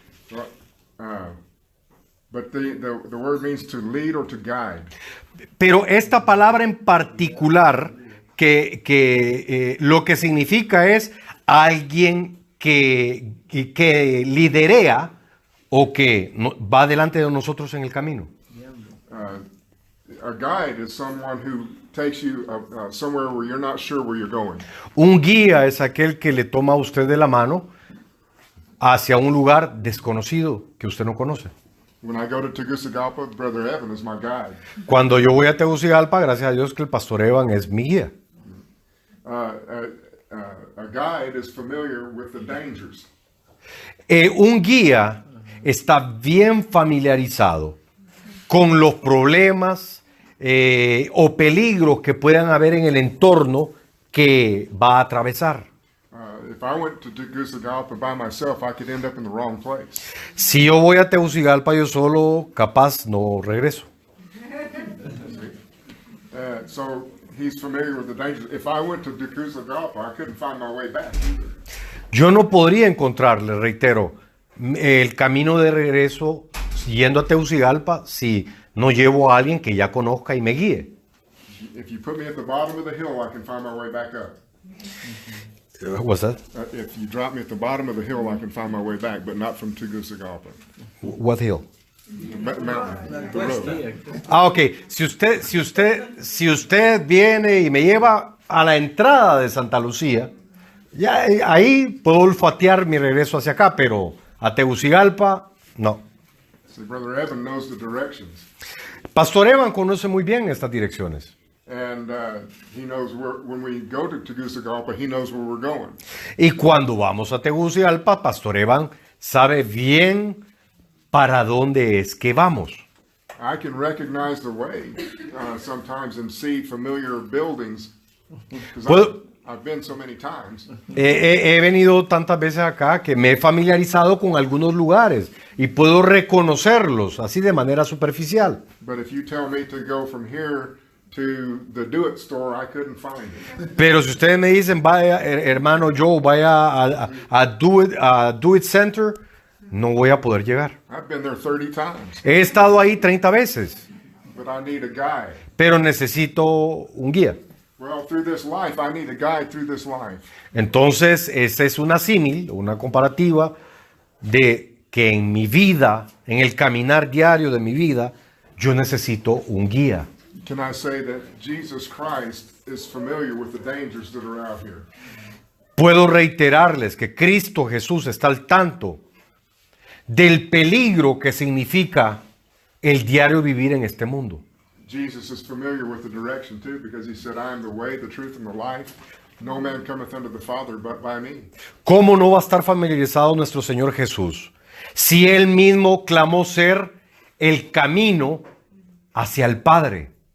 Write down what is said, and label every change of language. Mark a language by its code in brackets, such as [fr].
[en] Well, but the word means to lead or to guide. [es] Pero esta palabra en particular, que lo que significa es alguien que liderea o que va delante de nosotros en el camino. [en] A guide is someone who takes you somewhere where you're not sure where you're going. [es] Un guía es aquel que le toma a usted de la mano hacia un lugar desconocido que usted no conoce. [en] When I go to Tegucigalpa, Brother Evan is my guide. [es] Cuando yo voy a Tegucigalpa, gracias a Dios que el pastor Evan es mi guía. [en] A guide is familiar with the dangers. [es] Un guía está bien familiarizado con los problemas o peligros que puedan haber en el entorno que va a atravesar. [en] If I went to Tegucigalpa by myself, I could end up in the wrong place. [es] Si yo voy a Tegucigalpa yo solo, capaz no regreso. [en] So he's familiar with the dangers. If I went to Tegucigalpa, I couldn't find my way back either. [es] Yo no podría encontrarle, reitero, el camino de regreso yendo a Tegucigalpa si no llevo a alguien que ya conozca y me guíe. [en] If you put me at the bottom of the hill, I can find my way back up. What's that? If you drop me at the bottom of the hill, I can find my way back, but not from Tegucigalpa. What hill? The mountain, the road. Ok. [es] Si usted viene y me lleva a la entrada de Santa Lucía, ya ahí puedo olfatear mi regreso hacia acá, pero a Tegucigalpa, no. [en] See, Brother Evan knows the directions. [es] Pastor Evan conoce muy bien estas direcciones. [en] And he knows when we go to Tegucigalpa, he knows where we're going. [es] Y cuando vamos a Tegucigalpa, Pastor Evan sabe bien para dónde es que vamos. [en] I can recognize the way sometimes and see familiar buildings because I've been so many times. [es] He venido tantas veces acá que me he familiarizado con algunos lugares y puedo reconocerlos así de manera superficial. [en] But if you tell me to go from here to the Do It store, I couldn't find it. [es] Pero si ustedes me dicen, vaya, hermano Joe, vaya a Do It Center, no voy a poder llegar. [en] I've been there 30 times, [es] He estado ahí 30 veces, [en] but I need a guide. [es] pero necesito un guía. [en] Well, through this life, I need a guide through this life. [es] Entonces, esta es una símil, una comparativa de que en mi vida, en el caminar diario de mi vida, yo necesito un guía. [en] Can I say that Jesus Christ is familiar with the dangers that are out here? [es] Puedo reiterarles que Cristo Jesús está al tanto del peligro que significa el diario vivir en este mundo. [en] Jesus is familiar with the direction too, because he said, I am the way, the truth, and the life. No man cometh unto the Father but by me. [es] ¿Cómo no va a estar familiarizado nuestro Señor Jesús si Él mismo clamó ser el camino hacia el Padre?